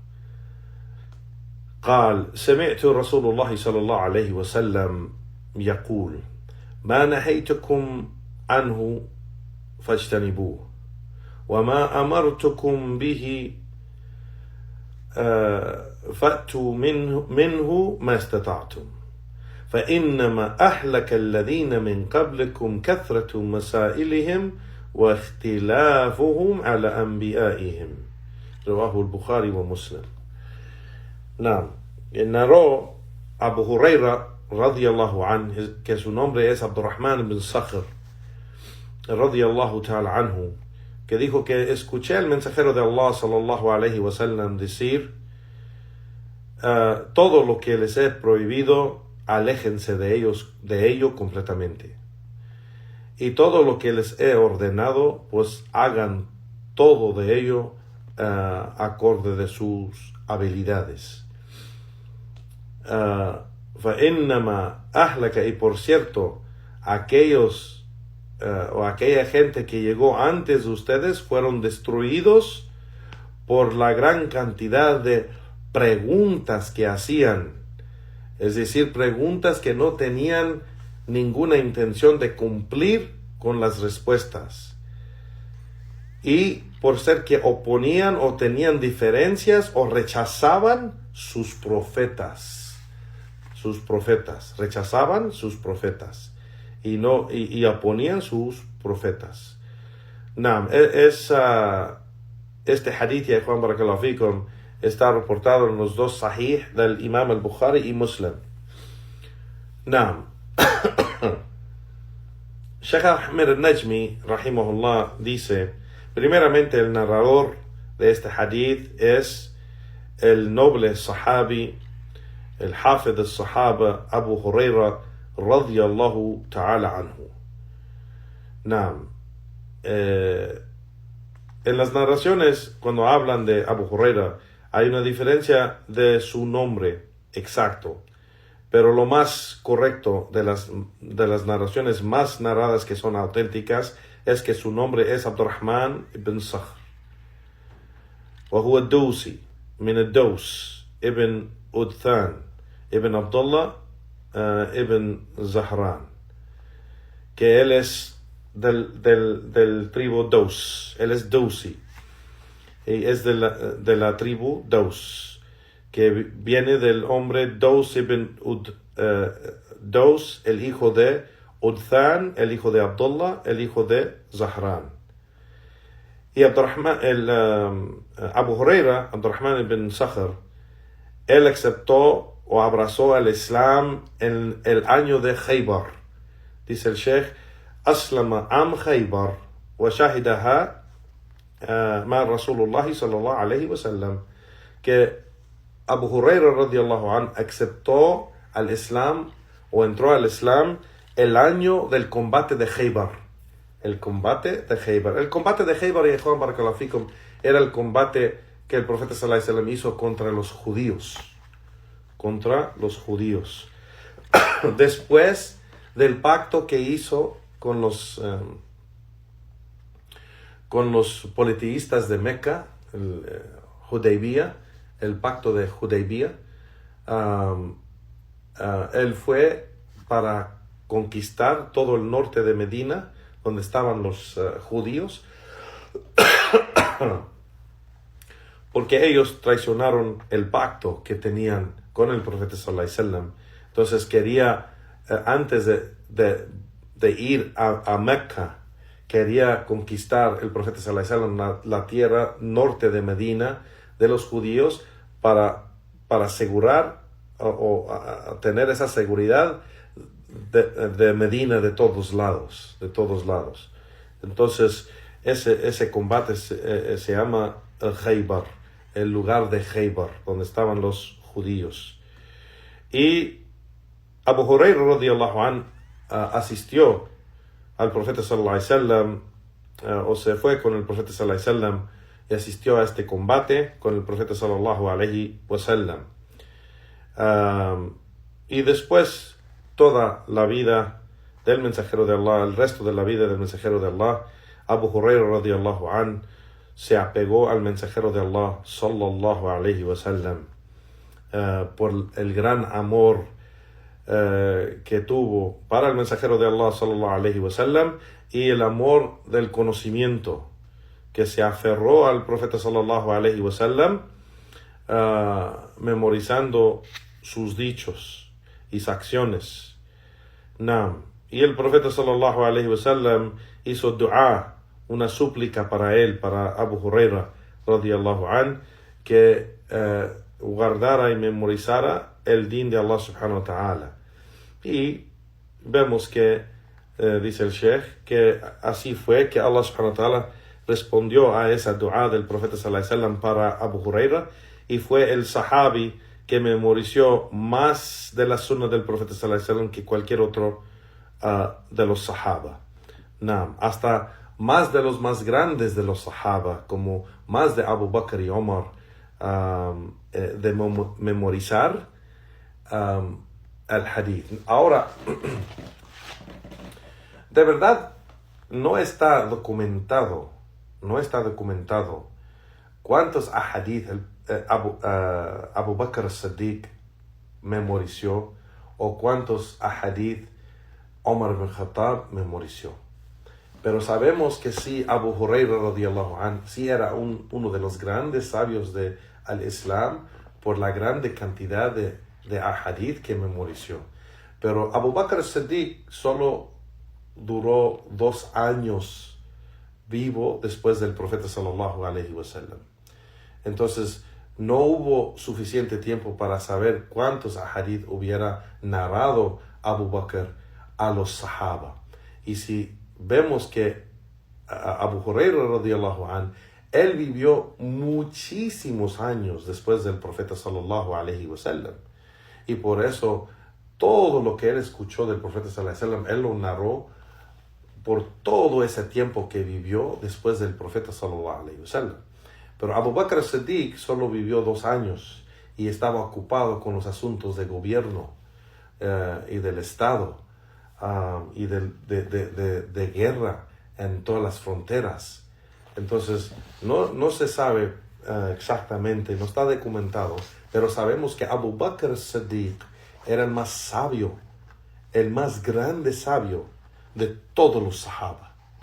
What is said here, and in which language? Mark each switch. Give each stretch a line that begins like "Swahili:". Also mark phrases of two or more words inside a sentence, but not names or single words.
Arabic: قال: سمعت رسول الله صلى الله عليه وسلم يقول: ما نهيتكم عنه فاجتنبوه، وما أمرتكم به فأتوا منه ما استطعتم، فإنما أهلك الذين من قبلكم كثرة مسائلهم واختلافهم على أنبيائهم. رواه البخاري ومسلم. نعم,
Spanish: narró Abu Huraira
Arabic: رضي الله عنه,
Spanish: que su nombre es Abdurrahman bin Sakhr
Arabic: رضي الله تعالى عنه,
Spanish: que dijo que escuché al mensajero de Allah
Arabic: صلى الله عليه وسلم
Spanish: decir: todo lo que les he prohibido, aléjense de ello completamente, y todo lo que les he ordenado, pues hagan todo de ello acorde de sus habilidades.
Arabic: فإنما أهلك,
Spanish: y por cierto, aquellos o aquella gente que llegó antes de ustedes fueron destruidos por la gran cantidad de preguntas que hacían, es decir, preguntas que no tenían ninguna intención de cumplir con las respuestas, y por ser que oponían o tenían diferencias o rechazaban sus profetas. Rechazaban sus profetas y oponían sus profetas. Naam, este hadith, ya Juan
Arabic: بارك الله فيكم,
Spanish: está reportado en los dos sahih del Imam al-Bukhari y Muslim. Naam. Shaykh Ahmed al-Najmi rahimahullah dice: primeramente, el narrador de este hadith es el noble sahabi, el
Arabic: حافظ الصحابة
Spanish: Abu Huraira
Arabic: رضي الله تعالى عنه.
Spanish: Naam. En las narraciones, cuando hablan de Abu Huraira, hay una diferencia de su nombre exacto, pero lo más correcto de las narraciones más narradas que son auténticas es que su nombre es Abdurrahman ibn Sakhr,
Arabic: وهو الدوسي من الدوس ابن أدثان ابن
Spanish: Abdullah ibn Zahran, que él es del tribu Daus. Él es Dausi y es de la tribu Daus, que viene del hombre Daus ibn Daus, el hijo de Udthan, el hijo de Abdullah, el hijo de Zahran. Y Abu Huraira, Abdurrahman ibn Sakhr, él aceptó o abrazó al Islam en el año de Khaybar. Dice el Sheikh:
Arabic: أسلم عام خيبر وشهدها مع رسول الله صلى الله عليه وسلم,
Spanish: que Abu Huraira
Arabic: رضي الله عنه
Spanish: aceptó al Islam o entró al Islam el año del combate de Khaybar. El combate de Khaybar, y Juan
Arabic: بارك الله فيكم,
Spanish: era el combate que el profeta
Arabic: صلى الله عليه وسلم
Spanish: hizo contra los judíos. Después del pacto que hizo con los politeístas de Meca, el Hudaybiyah, el pacto de Hudaybiyah, él fue para conquistar todo el norte de Medina, donde estaban los judíos, porque ellos traicionaron el pacto que tenían con el profeta
Arabic: صلى الله عليه وسلم.
Spanish: Entonces quería, antes de ir a Mecca, quería conquistar el profeta
Arabic: صلى الله عليه وسلم
Spanish: la tierra norte de Medina de los judíos para asegurar o tener esa seguridad de Medina de todos lados. Entonces ese combate se llama Khaybar, el lugar de Khaybar, donde estaban los judíos. Y Abu Huraira
Arabic: رضي الله عنه
Spanish: asistió al profeta
Arabic: صلى الله عليه وسلم,
Spanish: o se fue con el profeta
Arabic: صلى الله عليه وسلم
Spanish: y asistió a este combate con el profeta
Arabic: صلى الله عليه وسلم.
Spanish: Y después toda la vida del mensajero de Allah, el resto de la vida del mensajero de Allah, Abu Huraira
Arabic: رضي الله عنه
Spanish: se apegó al mensajero de Allah
Arabic: صلى الله عليه وسلم
Spanish: por el gran amor que tuvo para el mensajero de Allah
Arabic: صلى الله عليه وسلم
Spanish: y el amor del conocimiento, que se aferró al profeta
Arabic: صلى الله عليه وسلم
Spanish: memorizando sus dichos y sus acciones. Y el profeta
Arabic: صلى الله عليه وسلم
Spanish: hizo dua, una súplica para él, para Abu Huraira
Arabic: رضي الله عنه,
Spanish: que guardara y memorizara el din de Allah
Arabic: سبحانه وتعالى.
Spanish: Y vemos que dice el Sheikh que así fue que Allah
Arabic: سبحانه وتعالى
Spanish: respondió a esa dua del profeta
Arabic: صلى الله عليه وسلم
Spanish: para Abu Huraira, y fue el sahabi que memorizó más de la sunna del profeta
Arabic: صلى الله عليه وسلم
Spanish: que cualquier otro de los sahaba. Hasta más de los más grandes de los sahaba, como más de Abu Bakr y Omar, de memorizar el hadith. Ahora, de verdad, no está documentado cuántos ahadith Abu Bakr as-Siddiq memorizó o cuántos ahadith Omar ibn Khattab memorizó. Pero sabemos que sí, Abu Huraira
Arabic: رضي الله عنه,
Spanish: sí era uno de los grandes sabios al Islam por la grande cantidad de ahadith que memorizó. Pero Abu Bakr as-Siddiq solo duró 2 años vivo después del profeta
Arabic: صلى الله عليه وسلم.
Spanish: Entonces, no hubo suficiente tiempo para saber cuántos ahadith hubiera narrado Abu Bakr a los sahaba. Y si vemos que Abu Huraira
Arabic: رضي الله عنه,
Spanish: él vivió muchísimos años después del profeta
Arabic: صلى الله عليه وسلم,
Spanish: y por eso todo lo que él escuchó del profeta
Arabic: صلى الله عليه وسلم,
Spanish: él lo narró por todo ese tiempo que vivió después del profeta
Arabic: صلى الله عليه وسلم.
Spanish: Pero Abu Bakr as-Siddiq solo vivió 2 años y estaba ocupado con los asuntos de gobierno y del Estado y de guerra en todas las fronteras. Entonces no se sabe exactamente, no está documentado, pero sabemos que Abu Bakr as-Siddiq era el más sabio, el más grande sabio de todos los sahaba,